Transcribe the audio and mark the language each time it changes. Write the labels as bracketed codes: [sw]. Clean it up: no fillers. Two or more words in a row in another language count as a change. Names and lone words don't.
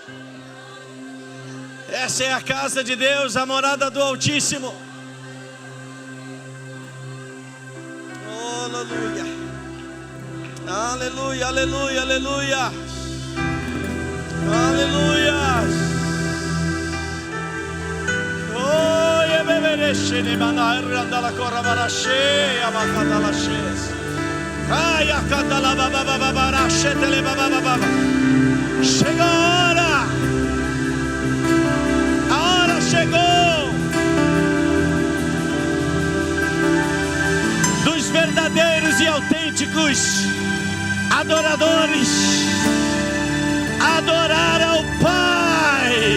[pt] Essa é a casa de Deus, a morada do Altíssimo. Oh, aleluia. Aleluia, aleluia, aleluia. Aleluia. Oh, yebebereshe ne manarra dalla corrabarashe, abacadalashes. Ai, acadala bababarashe tele babababa. Chega a hora. Chegou dos verdadeiros e autênticos adoradores adorar ao Pai.